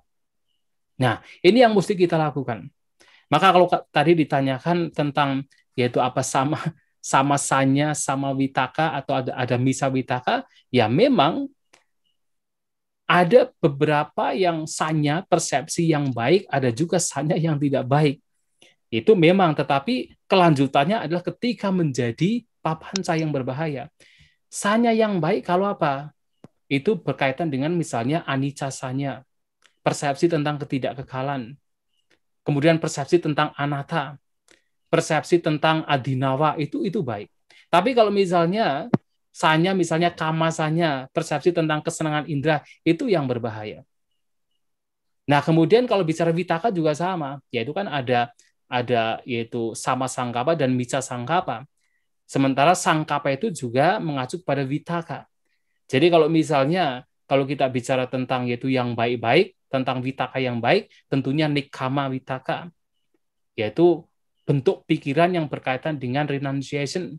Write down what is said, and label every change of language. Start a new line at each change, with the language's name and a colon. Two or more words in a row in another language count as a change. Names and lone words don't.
Indonesian: Nah, ini yang mesti kita lakukan. Maka kalau tadi ditanyakan tentang yaitu apa
Pali: sama sanya, sama witaka
Indonesian: atau ada
Pali: misa witaka,
Indonesian: ya memang ada beberapa yang sanya persepsi yang baik, ada juga sanya yang tidak baik. Itu memang, tetapi kelanjutannya adalah ketika menjadi papanca yang berbahaya. Sanya yang baik kalau apa? Itu berkaitan dengan misalnya
Pali: anicca sanya,
Indonesian: persepsi tentang ketidakkekalan, kemudian persepsi tentang anatta, persepsi tentang adinawa, itu baik. Tapi kalau misalnya sanya, misalnya
Pali: kama sanya,
Indonesian: persepsi tentang kesenangan indera, itu yang berbahaya. Nah, kemudian kalau bicara vitaka juga sama, yaitu kan ada yaitu
Pali: sama sangkapa
Indonesian: dan
Pali: mica sangkapa.
Indonesian: Sementara sangkapa itu juga mengacu pada vitaka. Jadi kalau misalnya kalau kita bicara tentang yaitu yang baik-baik, tentang vitaka yang baik, tentunya
Pali: nikkama vitaka,
Indonesian: yaitu bentuk pikiran yang berkaitan dengan renunciation.